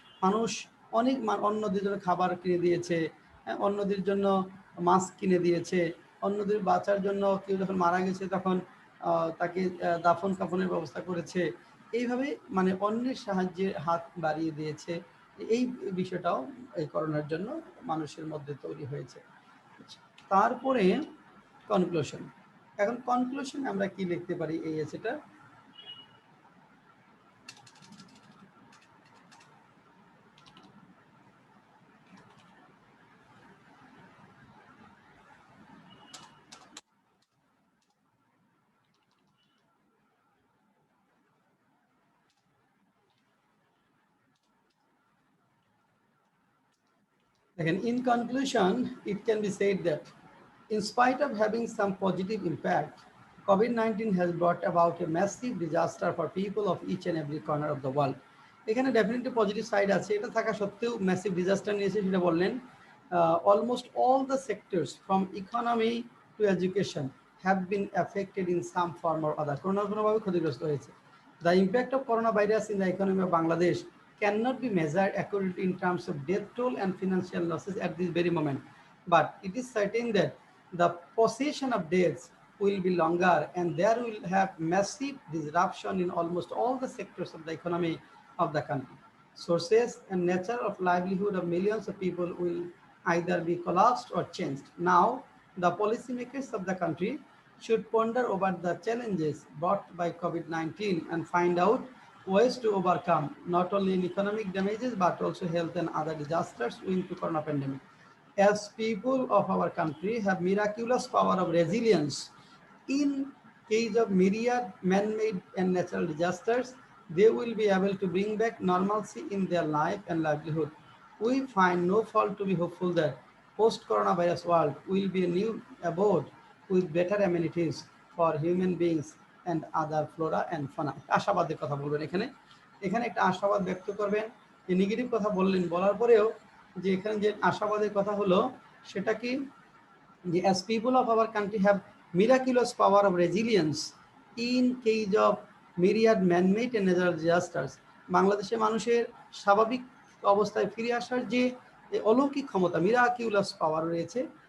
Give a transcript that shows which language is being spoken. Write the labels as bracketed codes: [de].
[bn] মানুষ অনেক অন্যদের জন্য খাবার কিনে দিয়েছে, অন্যদের জন্য মাস্ক কিনে দিয়েছে, অন্যদের বাঁচার জন্য কেউ যখন মারা গেছে তখন তাকে দাফন কাফনের ব্যবস্থা করেছে। এইভাবে মানে অন্যের সাহায্যের হাত বাড়িয়ে দিয়েছে। এই বিষয়টাও এই করোনার জন্য মানুষের মধ্যে তৈরি হয়েছে। তারপরে কনক্লুশন, এখন কনক্লুশন আমরা কি লিখতে পারি এই এসেটা, [en] again in conclusion it can be said that in spite of having some positive impact, COVID-19 has brought about a massive disaster for people of each and every corner of the world. [bn] এখানে definitely positive side আছে, এটা থাকা সত্ত্বেও massive disaster নিয়েছে সেটা বললেন। [en] almost all the sectors from economy to education have been affected in some form or other, [bn] কোনো না কোনোভাবে ক্ষতিগ্রস্ত হয়েছে। [en] The impact of corona virus in the economy of Bangladesh cannot be measured accurately in terms of death toll and financial losses at this very moment, but it is certain that the procession of deaths will be longer and there will have massive disruption in almost all the sectors of the economy of the country. Sources and nature of livelihood of millions of people will either be collapsed or changed. Now, the policymakers of the country should ponder over the challenges brought by COVID-19 and find out ways to overcome not only in economic damages but also health and other disasters linked to corona pandemic. As people of our country have miraculous power of resilience in case of myriad man-made and natural disasters, they will be able to bring back normalcy in their life and livelihood. We find no fault to be hopeful that post-coronavirus world will be a new abode with better amenities for human beings and other flora and fauna. [bn] আশাবাদের কথা বলবেন এখানে, এখানে একটা আশাবাদ ব্যক্ত করবেন। যে negative কথা বললেন, বলার পরেও যে এখানে যে আশাবাদের কথা হলো সেটা কি, যে [en] as people of our country have miraculous power of resilience in case of myriad man-made and natural disasters, [bn] বাংলাদেশে মানুষের স্বাভাবিক অবস্থায় ফিরে আসার যে অলৌকিক ক্ষমতা, মিরাকিউলাস পাওয়ার রয়েছে,